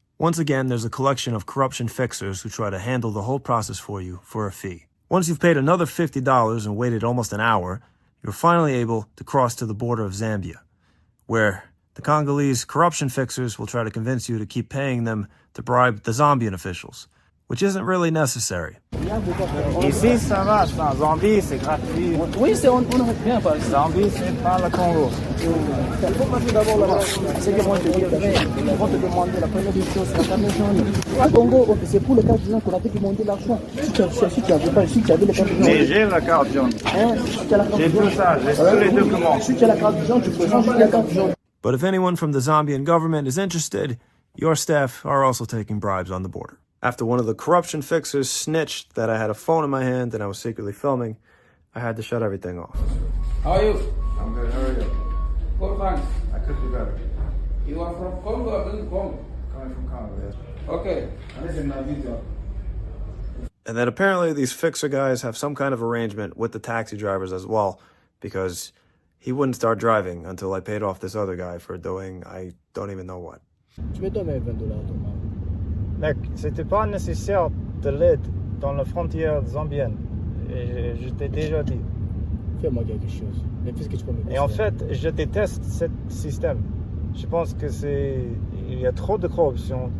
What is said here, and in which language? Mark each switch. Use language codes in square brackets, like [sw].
[en] Once again, there's a collection of corruption fixers who try to handle the whole process for you for a fee. Once you've paid another $50 and waited almost an hour, you're finally able to cross to the border of Zambia, where the Congolese corruption fixers will try to convince you to keep paying them to bribe the Zambian officials, which isn't really necessary. [fr] Ici, ça va, en Zambie, c'est gratuit. Oui, c'est on aurait bien pas. Zambie, c'est pas le Congo. Faut passer d'abord là-bas. C'est que moi je te dis, ils vont te demander la première des choses, c'est la carte jaune. Au Congo, c'est pour les cartes jaunes qu'on a fait demander l'argent. Si tu avais pas, si tu avais les cartes jaunes. Mais j'ai la carte jaune. J'ai tout ça, j'ai tous les documents. Si tu as la carte jaune, tu présentes juste la carte jaune. [en] But if anyone from the Zambian government is interested, your staff are also taking bribes on the border. After one of the corruption fixers snitched that I had a phone in my hand and I was secretly filming, I had to shut everything off. How are you? I'm good, how are you? Good, thanks. I could be better. You are from Congo or from Congo? Coming from Congo, yes. Okay. And then apparently these fixer guys have some kind of arrangement with the taxi drivers as well, because he wouldn't start driving until I paid off this other guy for doing I don't even know what. [fr] Tu me donnes $20, Thomas. Mec, c'était pas nécessaire de l'aide dans la frontière zambienne. Et je t'ai déjà dit. Fais-moi quelque chose. Mais qu'est-ce que tu peux me dire? Et en fait, je déteste ce système. Je pense que il y a trop de corruption.